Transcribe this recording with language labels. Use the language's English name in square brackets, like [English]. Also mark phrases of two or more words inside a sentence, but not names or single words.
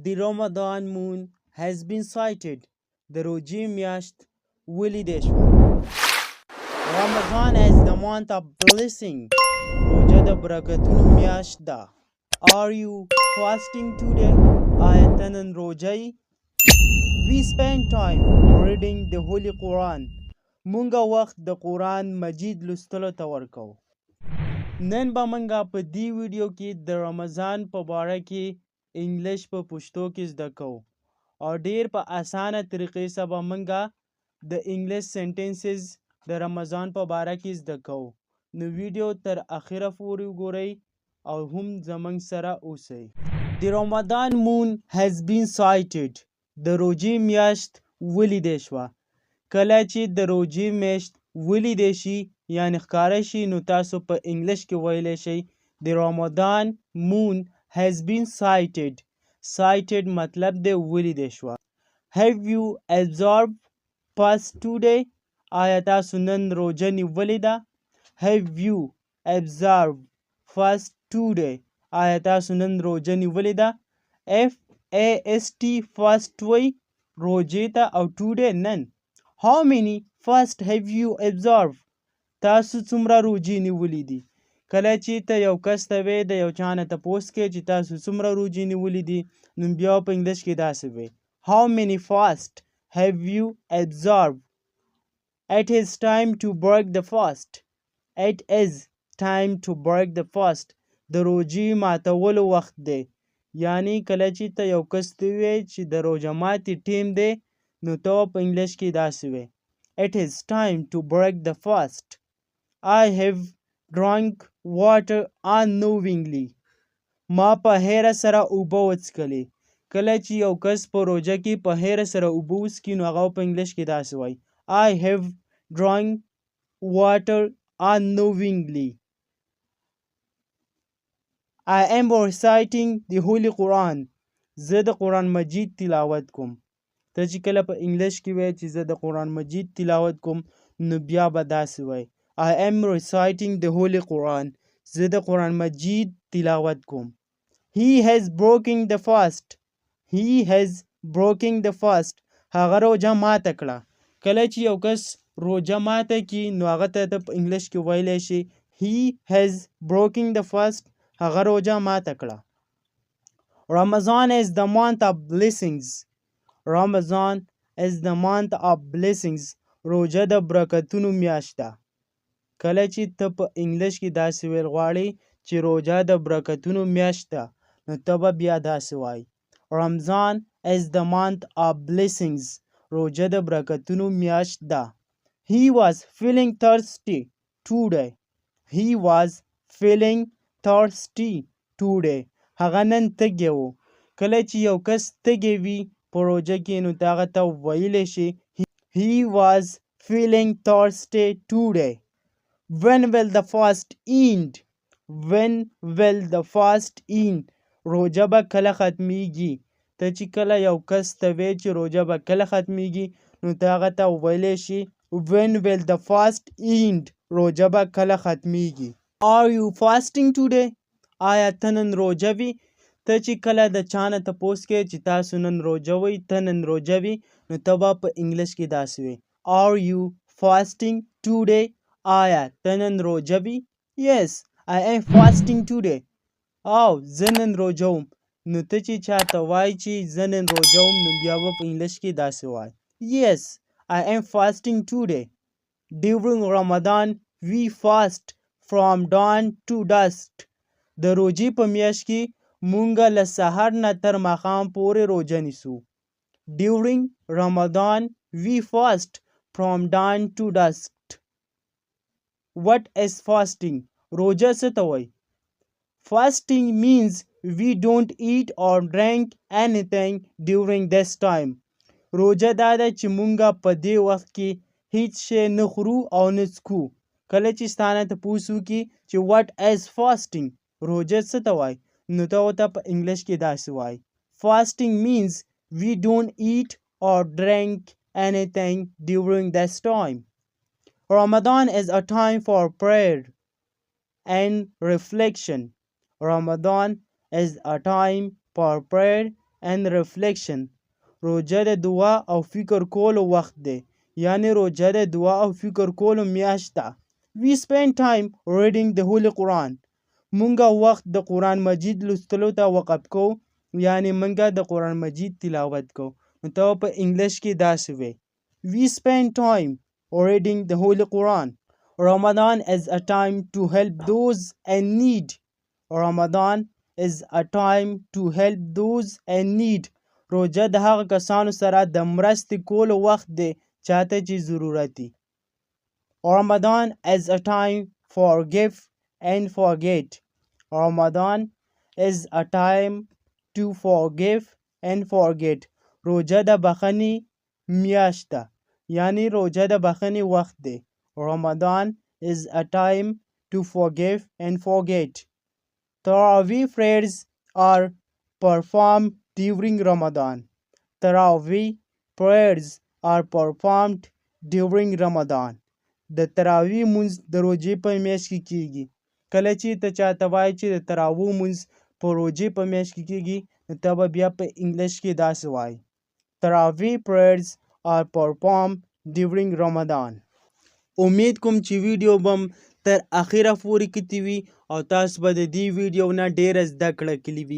[English] The Ramadan moon has been sighted. [Pashto] The روژې میاشت ولیدې شوه. [English] Ramadan is the month of blessing. [Pashto] روژه د برکتونو میاشت ده. [English] Are you fasting today? [Pashto] آیا ته نن روژه یې؟ [English] We spend time reading the Holy Quran. [Pashto] مونږه وخت د قرآن مجید لوستلو ته ورکوو. نن به مونږه په دې ویډیو کې د رمضان په باره کې انګلیش په پښتو کې زده کوو او ډیر په اسانه طریقې سره به مونږه د [English] English sentences [Pashto] د رمضان په باره کې زده کوو. نو ویډیو تر اخره پورې وګورئ او هم زمونږ سره اوسئ. [English] The Ramadan moon has been sighted. [Pashto] د روژې میاشت ولیدې شوه. کله چې د روژې میاشت ولیدې شي یعنې ښکاره شي نو تاسو په انګلیش کې ویلی شئ [English] The Ramadan moon has been sighted. [Pashto] Sighted مطلب دی ولیدې شوه. [English] Have you observed fast today? [Pashto] آیا تاسو نن روژه نیولې ده؟ [English] Have you observed fast today? [Pashto] آیا تاسو نن روژه نیولې ده؟ [English] FAST fast [Pashto] وی روژې ته او today نن. [English] How many fast have you observed? [Pashto] تاسو څومره روژې نیولې دي؟ کله چې ته یو کس ته وې د یو چا نه تپوس کوې چې تاسو څومره روژې نیولې دي نو بیا په انګلیش کې داسې وې [English] How many fast have you observed? It is time to break the fast. It is time to break the fast. [Pashto] د روژې ماتولو وخت دی. یعنی کله چې ته یو کس ته وې چې د روژه ماتې ټیم دی نو ته په انګلیش کې داسې وې [English] It is time to break the fast. I have drunk water unknowingly. [Pashto] ما په هیره سره اوبه وڅښلې. کله چې یو کس په روژه کې په هیره سره اوبه وڅښي نو هغه په انګلیش کې داسې وایي [English] I have drunk water unknowingly. I am reciting the Holy Quran. [Pashto] زه د قرآن مجید تلاوت کوم. ته چې کله په انګلیش کې وایي چې زه د قرآن مجید تلاوت کوم نو بیا به داسې وایي [English] I am reciting the Holy Quran. [Pashto] زه د قرآن مجید تلاوت کوم. [English] He has broken the fast. He has broken the fast. [Pashto] هغه روژه ماته کړه. کله چې یو کس روژه ماته کړي نو هغه ته په انګلیش کې ویلی شي [English] He has broken the fast. [Pashto] هغه روژه ماته کړه. [English] Ramadan is the month of blessings. Ramadan is the month of blessings. [Pashto] روژه د برکتونو میاشت ده. کله چې ته په انګلیش کې داسې ویل غواړې چې روژه د برکتونو میاشت ده نو ته به بیا داسې وایي [English] Ramadan is the month of blessings. [Pashto] روژه د برکتونو میاشت ده. [English] He was feeling thirsty today. He was feeling thirsty today. [Pashto] هغه نن تږی و. کله چې یو کس تږی وي په روژه کې نو ته هغه ته ویلی شي [English] He was feeling thirsty today. When will the fast end? When will the fast end? [Pashto] روژه به کله ختمیږي. ته چې کله یو کس ته وی چې روژه به کله ختمیږي نو ته هغه ته ویلی شي [English] When will the fast end? [Pashto] روژه به کله ختمیږي. [English] Are you fasting today? [Pashto] آیا ته نن روژه وي؟ ته چې کله د چا نه تپوس کوې چې تاسو نن روژه وئ ته نن روژه وي نو ته به په انګلیش کې داسې وې [English] Are you fasting today? [Pashto] آیا ته نن روژه وي؟ [English] Yes, I am fasting today. [Pashto] او زه نن روژه وم. نو ته چې چاته وایي چې زه نن روژه وم نو بیا به په انګلیش کې داسې وایي [English] Yes, I am fasting today. During Ramadan, we fast from dawn to dusk. [Pashto] د روژې په میاشت کې مونږه له سحر نه تر ماښام پورې روژه نیسو. [English] During Ramadan, we fast from dawn to dusk. What is fasting? [Pashto] روژه څه ته وایي؟ [English] Fasting means we don't eat or drink anything during this time. [Pashto] روژه دا ده چې مونږه په دې وخت کې هیڅ شی نه خورو او نه څکو. کله چې ستا نه تپوس وکړي چې [English] what is fasting؟ [Pashto] روژه څه ته وایي؟ نو ته ورته په انګلیش کې داسې وایي [English] Fasting means we don't eat or drink anything during this time. Ramadan is a time for prayer and reflection. Ramadan is a time for prayer and reflection. [Pashto] روژه د دعا او فکر کولو وخت دی. یعنی روژه د دعا او فکر کولو میاشت ده. [English] We spend time reading the Holy Quran. [Pashto] مونږه وخت د قرآن مجید لوستلو ته وقف کو، یعنی مونږه د قرآن مجید تلاوت کو. نو ته په انګلیش کې داسې وی [English] We spend time reading the Holy Quran. Ramadan is a time to help those in need. Ramadan is a time to help those in need. [Pashto] روژه د هغه کسانو سره د مرستې کولو وخت دی چاته چې ضرورت دي. [English] Ramadan is a time for give and forget. Ramadan is a time to forgive and forget. [Pashto] روژه د بخښنې میاشت ده، یعنی روژه د بخښنې وخت دی. [English] Ramadan is a time to forgive and forget. Tarawih prayers are performed during Ramadan. Tarawih prayers are performed during Ramadan. [Pashto] د تراویح مونځ د روژې په میاشت کې کیږي. کله چې ته چاته وایې چې د تراویح مونځ په روژې په میاشت کې کیږي، نو ته به بیا په انګلیش کې داسې وایې [English] Tarawih prayers are performed during Ramadan. [Pashto] امید کوم چې ویډیو بم تر اخره پورې کتلی وي او تاسو به د دې ویډیو نه ډیره زده کړه کړې وي.